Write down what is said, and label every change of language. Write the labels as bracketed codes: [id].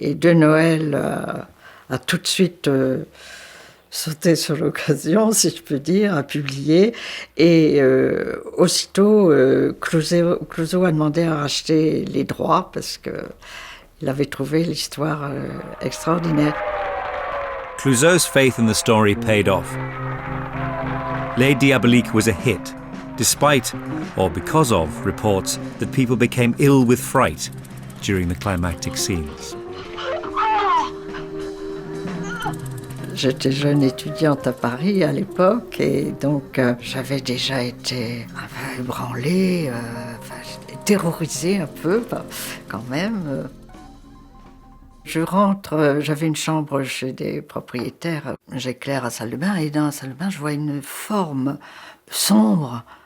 [fr] Et De Noël a tout de suite sauté sur l'occasion, si je peux dire, a publié. Et aussitôt, Clouzot a demandé à racheter les droits parce qu'il avait trouvé l'histoire extraordinaire. [en] Clouzot's faith in the story paid off. Les Diaboliques was a hit, despite, or because of, reports that people became ill with fright during the climactic scenes. [fr] J'étais jeune étudiante à Paris à l'époque et donc j'avais déjà été un peu ébranlée, terrorisée un peu quand même. Je rentre, j'avais une chambre chez des propriétaires, j'éclaire la salle de bain et dans la salle de bain je vois une forme sombre.